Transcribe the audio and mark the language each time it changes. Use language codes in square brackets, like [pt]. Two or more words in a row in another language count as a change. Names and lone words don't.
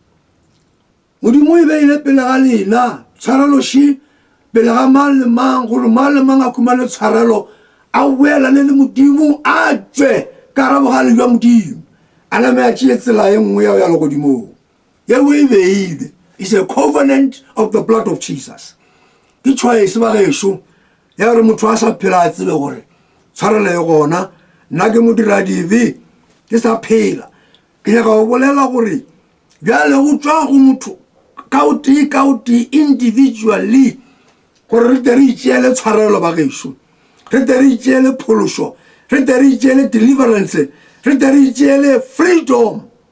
[nso] modimo e beile pele ga lena tshwareloshi pele ga mang le mang gore mang le mang a khumane tshwarelo a wela le modimo a tswe ka ra bogale jwa modimo ana me a tsela e nngwe ya le godimo ye we beile [en] is a covenant of the blood of Jesus. [nso] Ke choice ba gesho ya re motho a sa phela a tsebe gore tshwarelo e gona nna ke modira dibe ke sa phela ke nyaka go bolela gore bjale go tswa go motho ka o ti individually gore re tere itšeele tshwarelo ba gesho re tere itšeele phološo re tere itšeele deliverance re tere itšeele freedom